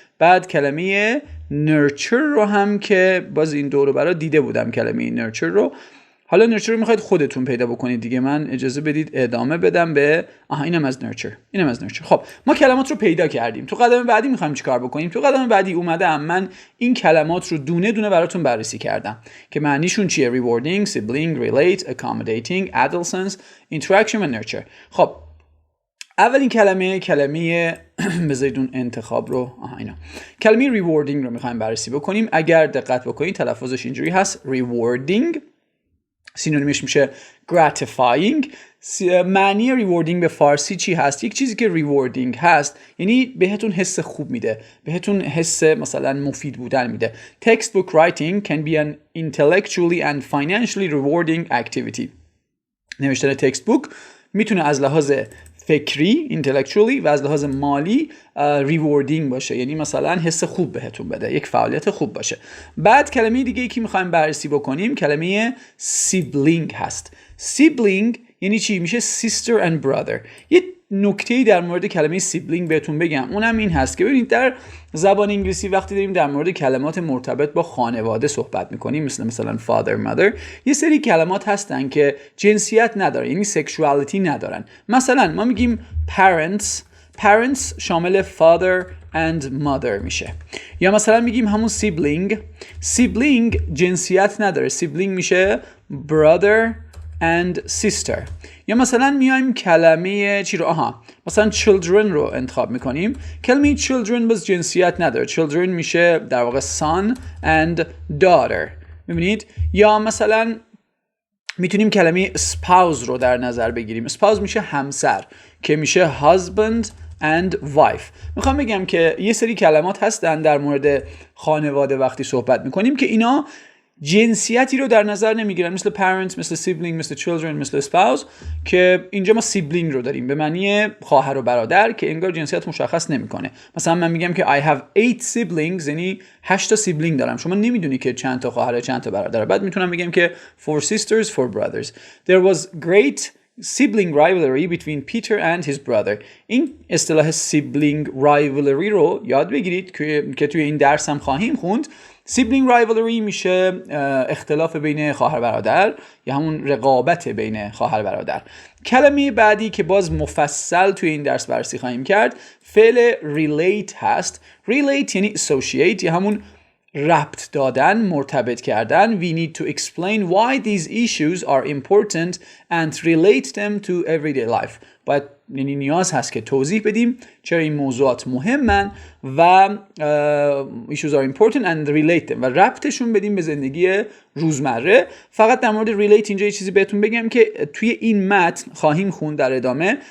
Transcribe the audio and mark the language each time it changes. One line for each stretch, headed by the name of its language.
Persian: بعد کلمه nurture رو هم که باز این دو رو برای دیده بودم کلمه nurture رو. حالا nurture رو میخواید خودتون پیدا بکنید دیگه، من اجازه بدید ادامه بدم به اینم از nurture. خب ما کلمات رو پیدا کردیم. تو قدم بعدی میخوایم چیکار بکنیم؟ تو قدم بعدی اومدم من این کلمات رو دونه دونه براتون بررسی کردم که معنیشون چیه.
English: rewarding, sibling, relate, accommodating, adolescence, interaction و nurture.
Persian: خب اولین کلمه بذارید اون انتخاب رو کلمه rewarding رو میخوایم بررسی بکنیم. اگر دقت بکنید تلفظش اینجوری هست rewarding، سینونیمش میشه gratifying. معنی rewarding به فارسی چی هست؟ یک چیزی که rewarding هست یعنی بهتون حس خوب میده، بهتون حس مثلا مفید بودن میده.
English: Textbook writing can be an intellectually and financially rewarding activity.
Persian: نوشتن تکستبوک میتونه از لحاظ فکری intellectually و از لحاظ مالی rewarding باشه، یعنی مثلا حس خوب بهتون بده، یک فعالیت خوب باشه. بعد کلمه دیگه ای که میخوایم بررسی بکنیم کلمه sibling هست. sibling یعنی چی؟ میشه
English: sister and brother.
Persian: یه نکته‌ای در مورد کلمه sibling بهتون بگم، اونم این هست که ببینید در زبان انگلیسی وقتی داریم در مورد کلمات مرتبط با خانواده صحبت میکنیم مثلا
English: father, mother،
Persian: یه سری کلمات هستن که جنسیت ندارن، یعنی sexuality ندارن. مثلا ما میگیم parents شامل
English: father and mother
Persian: میشه، یا مثلا میگیم همون sibling جنسیت نداره، sibling میشه
English: brother and sister.
Persian: یا مثلا میایم کلمه چی رو مثلا children رو انتخاب میکنیم. کلمه children باز جنسیت نداره، children میشه در واقع
English: son and daughter.
Persian: می‌بینید؟ یا مثلا میتونیم کلمه spouse رو در نظر بگیریم. spouse میشه همسر که میشه
English: husband and wife.
Persian: میخوام بگم که یه سری کلمات هستن در مورد خانواده وقتی صحبت میکنیم که اینا جنسیتی رو در نظر نمیگیرن، مثل parents، مثل sibling، مثل children، مثل spouse، که اینجا ما sibling رو داریم به معنی خواهر و برادر که انگار جنسیت مشخص نمیکنه. مثلا من میگم که
English: I have 8 siblings،
Persian: یعنی 8 تا سیبلینگ دارم. شما نمیدونی که چند تا خواهر چند تا برادر. بعد میتونم بگم که
English: 4 sisters 4 brothers. There was great sibling rivalry between Peter and his brother.
Persian: این اصطلاح sibling rivalry رو یاد بگیرید که توی این درس هم خواهیم خوند. sibling rivalry میشه اختلاف بین خواهر برادر یا همون رقابت بین خواهر برادر. کلمه بعدی که باز مفصل توی این درس بررسی خواهیم کرد فعل relate هست. relate یعنی associate یا همون ربط دادن، مرتبط کردن.
English: We need to explain why these issues are important and relate them to everyday life.
Persian: باید یعنی نیاز هست که توضیح بدیم چرا این موضوعات مهمن و
English: issues are important and relate them
Persian: و ربطشون بدیم به زندگی روزمره. فقط در مورد relate اینجا یه چیزی بهتون بگم که توی این متن خواهیم خوند در ادامه.